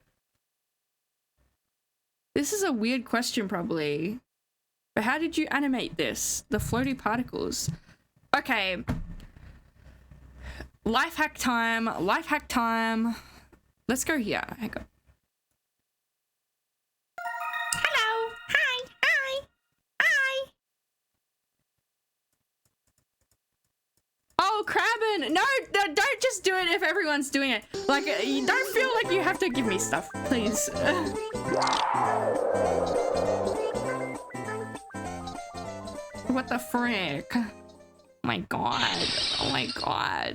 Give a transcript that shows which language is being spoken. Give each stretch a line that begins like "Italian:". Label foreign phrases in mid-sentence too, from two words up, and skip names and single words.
English: This is a weird question, probably. But how did you animate this? The floaty particles. Okay. Life hack time. Life hack time. Let's go here. Hang on. Hello. Hi. Hi. Hi. Oh, Crabbin. No, don't just do it if everyone's doing it. Like, you don't feel like you have to give me stuff, please. What the frick? Oh my god. Oh my god.